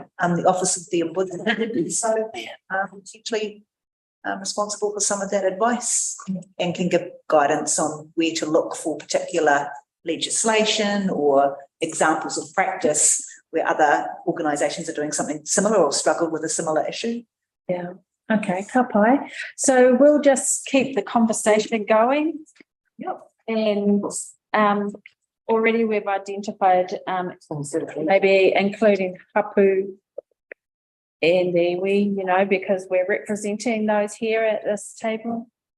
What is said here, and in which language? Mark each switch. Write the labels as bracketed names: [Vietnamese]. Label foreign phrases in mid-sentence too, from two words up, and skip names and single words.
[English] The Office of the Ombudsman, so potentially responsible for some of that advice and can give guidance on where to look for particular legislation or examples of practice where other organisations are doing something similar or struggle with a similar issue. Yeah. Okay, [Māori] ka pai. [English] So we'll just keep the conversation going. Yep. And already we've identified maybe including hapu and iwi, because we're representing those here at this table.